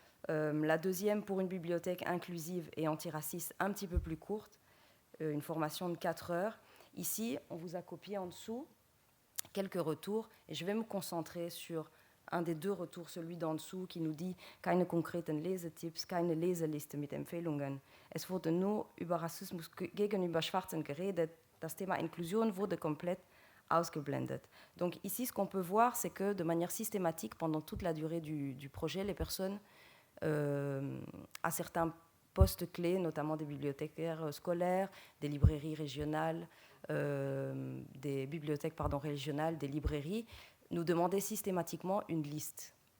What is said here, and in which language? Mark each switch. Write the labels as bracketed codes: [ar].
[fr] La deuxième, pour une bibliothèque inclusive et antiraciste, un petit peu plus courte, une formation de 4 heures. Ici, on vous a copié en dessous quelques retours et je vais me concentrer sur un des 2 retours, celui d'en dessous, qui nous dit « [de] Keine konkreten Lesetipps, keine Leseliste mit Empfehlungen. Es wurde nur über Rassismus gegenüber Schwarzen geredet. Das Thema Inklusion wurde komplett ausgeblendet. [fr] » Donc ici, ce qu'on peut voir, c'est que de manière systématique, pendant toute la durée du projet, les personnes à certains postes clés, notamment des bibliothécaires scolaires, des librairies régionales, des bibliothèques régionales, des librairies, nous demandaient systématiquement une liste.